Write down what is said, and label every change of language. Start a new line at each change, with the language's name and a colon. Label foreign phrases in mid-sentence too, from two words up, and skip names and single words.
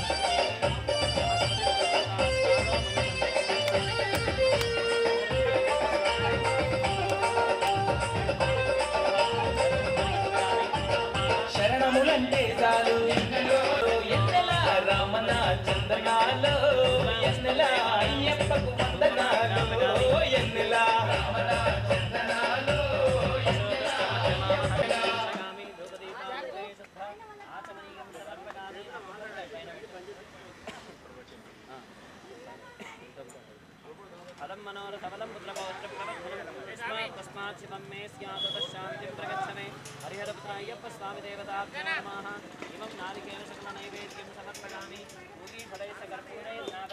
Telugu: శరణములంటే చాలు ఎన్నెల రామన చందనాలో ఎన్నెల అయ్యప్పకు వందనాలు ఎన్నెల రామన చందనాలో
Sanskrit: फलं मनोरथबलं पुत्रपौत्रप्रवर्धनं तस्मात् शिवं मे स्यात् ततश्शान्तिं प्रगच्छ मे हरिहरपुत्राय्यप्प स्वामी देवताभ्यो नमः इमं नारिकेलशकलनैवेद्यं समर्पयामि पूगीफलैः कर्पूरैः